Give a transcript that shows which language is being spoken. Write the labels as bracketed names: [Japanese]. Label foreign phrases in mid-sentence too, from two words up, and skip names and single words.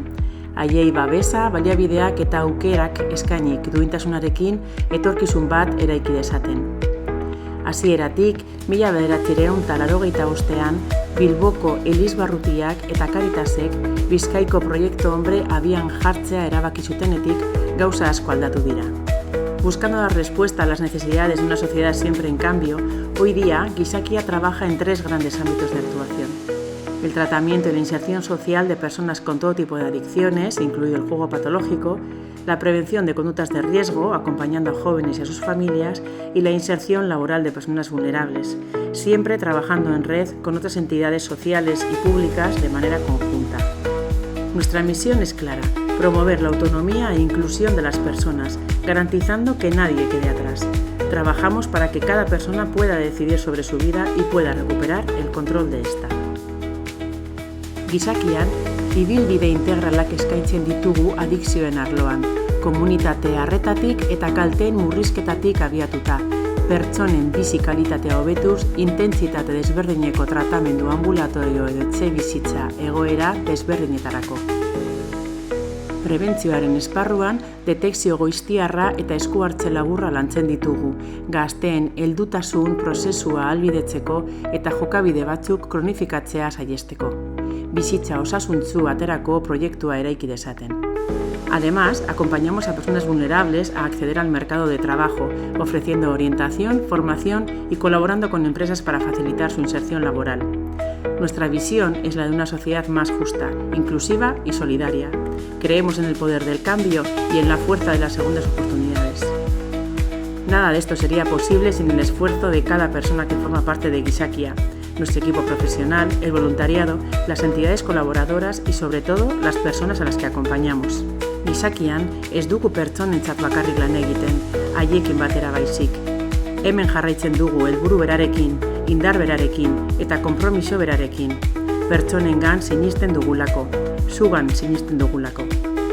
[Basque] Haiei babesa, baliabideak eta aukerak eskainik duintasunarekin etorkizun bat eraiki dezaten. Hasieratik, 1985ean Bilboko Elizbarrutiak eta Caritasek Bizkaiko proiektu hombre abian jartzea erabaki zutenetik gauza asko aldatu dira. [Spanish] Buscando dar respuesta a las necesidades de una sociedad siempre en cambio, hoy día Gizakia trabaja en 3 grandes ámbitos de actuación. El tratamiento y la inserción social de personas con todo tipo de adicciones, incluido el juego patológico, la prevención de conductas de riesgo, acompañando a jóvenes y a sus familias, y la inserción laboral de personas vulnerables, siempre trabajando en red con otras entidades sociales y públicas de manera conjunta. Nuestra misión es clara: promover la autonomía e inclusión de las personas, garantizando que nadie quede atrás. Trabajamos para que cada persona pueda decidir sobre su vida y pueda recuperar el control de esta. [Basque] Gizakian, ibilbide integralak eskaintzen ditugu adikzioen arloan, komunitate arretatik eta kalteen murrizketatik abiatuta, pertsonen bizi kalitatea hobetuz, intentsitate desberdineko tratamendu ambulatorio edo etxebizitza egoera desberdinetarako. Prebentzioaren esparruan, detekzio goiztiarra eta esku hartze laburra lantzen ditugu, gazteen heldutasun prozesua ahalbidetzeko eta jokabide batzuk kronifikatzea saihesteko. Bizitza osasuntsu aterako proiektua eraiki dezaten. [Spanish] Además, acompañamos a personas vulnerables a acceder al mercado de trabajo, ofreciendo orientación, formación y colaborando con empresas para facilitar su inserción laboral. Nuestra visión es la de una sociedad más justa, inclusiva y solidaria. Creemos en el poder del cambio y en la fuerza de las segundas oportunidades. Nada de esto sería posible sin el esfuerzo de cada persona que forma parte de Gizakia, nuestro equipo profesional, el voluntariado, las entidades colaboradoras y sobre todo las personas a las que acompañamos. [Basque] Gizakian ez dugu pertsonentzat bakarrik lan egiten, haiekin batera baizik. Hemen jarraitzen dugu helburu berarekin, indar berarekin eta konpromiso berarekin. Pertsonengan sinisten dugulako, zugan sinisten dugulako.